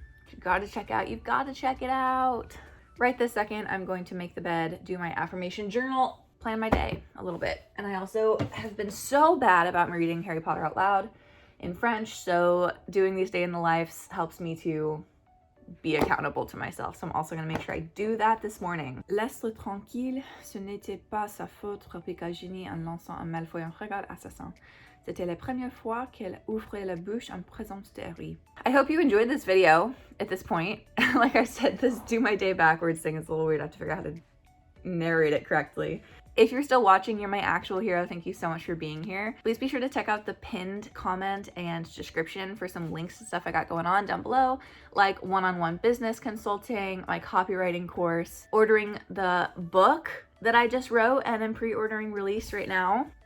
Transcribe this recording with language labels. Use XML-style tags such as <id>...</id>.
<en>You've got to check it out. Right this second, I'm going to make the bed, do my affirmation journal, plan my day a little bit. And I also have been so bad about me reading Harry Potter out loud in French, so doing these day in the lives helps me to be accountable to myself. So I'm also going to make sure I do that this morning.</en> <fr>Laisse-le tranquille, ce n'était pas sa faute, répliqua Ginny en lançant un malfoyant regard assassin. C'était la première fois qu'elle ouvrait la bouche en présence de Harry.</fr> <en>I hope you enjoyed this video at this point. Like I said, this do my day backwards thing is a little weird. I have to figure out how to narrate it correctly. If you're still watching, you're my actual hero. Thank you so much for being here. Please be sure to check out the pinned comment and description for some links to stuff I got going on down below, like one-on-one business consulting, my copywriting course, ordering the book that I just wrote and am pre-ordering release right now.</en>